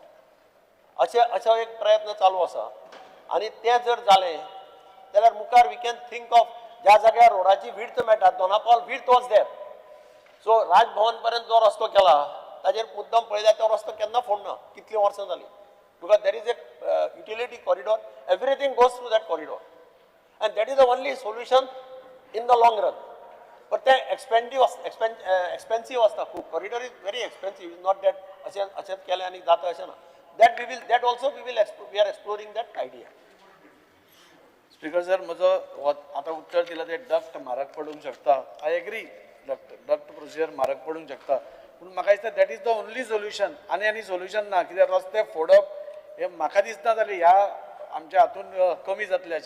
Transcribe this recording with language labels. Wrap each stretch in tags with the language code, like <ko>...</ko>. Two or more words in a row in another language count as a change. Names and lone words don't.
<kok>अशें एक प्रयत्न चालू आसा आनी तें जर जालें जाल्यार मुखार</kok> <en>we can think of</en> <kok>ज्या जाग्यार रोडाची विड्थ मेळटा, दोनापावल</kok> <en>width was there.</en> <kok>सो राजभवन पर्यंत जो रस्तो केला ताजेर मुद्दम पळयल्यार तो रस्तो केन्ना फोडना, कितलीं वर्सां जालीं.</kok> <en>because there is a utility corridor, everything goes through that corridor and that is the only solution in the long run. But the expensive</en> <kok>असता खूप.</kok> <en>Corridor is very expensive. It's not that</en> <kok>अशेंच केलें आनी जाता अशें ना.</kok> <en>That also we are exploring that idea.</en> <kok>स्पीकर सर, म्हजो आता उत्तर दिला ते डक्ट म्हारग पडूंक शकता.</kok> <en>I agree, duct procedure</en> <kok>म्हारग पडूंक शकता, पूण म्हाका दिसता</kok> <en>that is the only solution.</en> <kok>आनी सोल्युशन ना, कित्याक रस्ते फोडप हे म्हाका दिसना जालें ह्या आमच्या हातून कमी जातलें अशें.</kok>